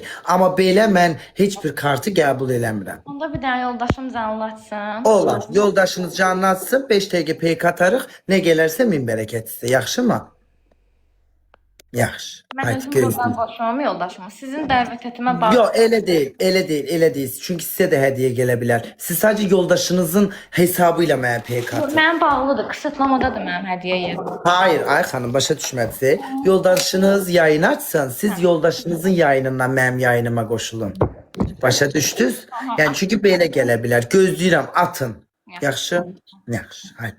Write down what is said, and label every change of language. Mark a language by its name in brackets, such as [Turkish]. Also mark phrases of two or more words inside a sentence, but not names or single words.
[Azerbaijani] Amma belə mən heç bir kartı qəbul eləmirəm. Onda bir dənə yoldaşım canlı açsın. Olar. Yoldaşınız canını atsın, 5 dəqiqə PK atarıq. Nə gələrsə min bərəkət sizə. Yaxşı mı? Yaxşı. Mən Haydi özüm buradan gözləyim. qoşmam yoldaşımı. Sizin dəvət etmə bağlı. [Turkish] Yok öyle değil, öyle değil, öyle değil. Çünkü size de hediye gelebilir. [Azerbaijani] Siz sadece yoldaşınızın hesabıyla mənə PK atın. Mənim bağlıdır, qısıtlamadadır mənim hədiyyə yerim. Hayır Ay xanım başa düşmədiniz. Yoldaşınız yayın açsın. Siz yoldaşınızın yayınından mənim yayınıma qoşulun. Başa düşdünüz? Yani çünkü belə gələ bilər. Gözləyirəm, atın. Yaxşı? Yaxşı. Haydi.